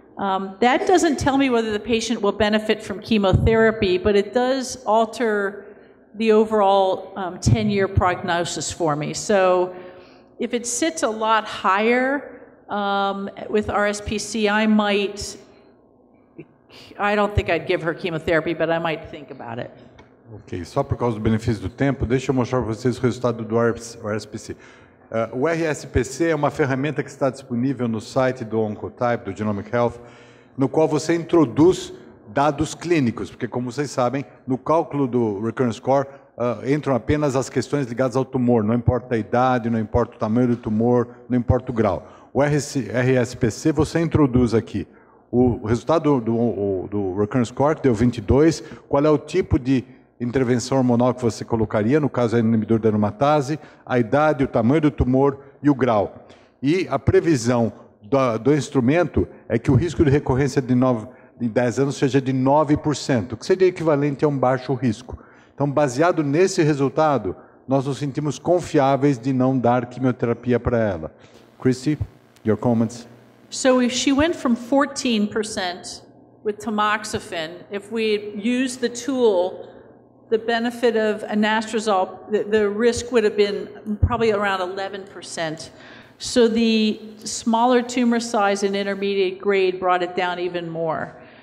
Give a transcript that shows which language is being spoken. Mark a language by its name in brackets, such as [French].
[English] That doesn't tell me whether the patient will benefit from chemotherapy, but it does alter the overall 10-year prognosis for me. So if it sits a lot higher with RSPC, I don't think I'd give her chemotherapy, but I might think about it. [Portuguese] Ok, só por causa do benefício do tempo, deixa eu mostrar para vocês o resultado do RSPC. O RSPC é uma ferramenta que está disponível no site do Oncotype, do Genomic Health, no qual você introduz dados clínicos, porque, como vocês sabem, no cálculo do Recurrence Score entram apenas as questões ligadas ao tumor, não importa a idade, não importa o tamanho do tumor, não importa o grau. O RSPC você introduz aqui o resultado do Recurrence Score, que deu 22, qual é o tipo de intervenção hormonal que você colocaria, no caso é inibidor da aromatase, a idade, o tamanho do tumor e o grau. E a previsão do instrumento é que o risco de recorrência de 10 anos seja de 9%, o que seria equivalente a um baixo risco. Então, baseado nesse resultado, nós nos sentimos confiáveis de não dar quimioterapia para ela. [English] Christy, your comments? So if she went from 14% with tamoxifen, if we used the tool, the benefit of anastrozole, the risk would have been probably around 11%. So the smaller tumor size and intermediate grade brought it down even more.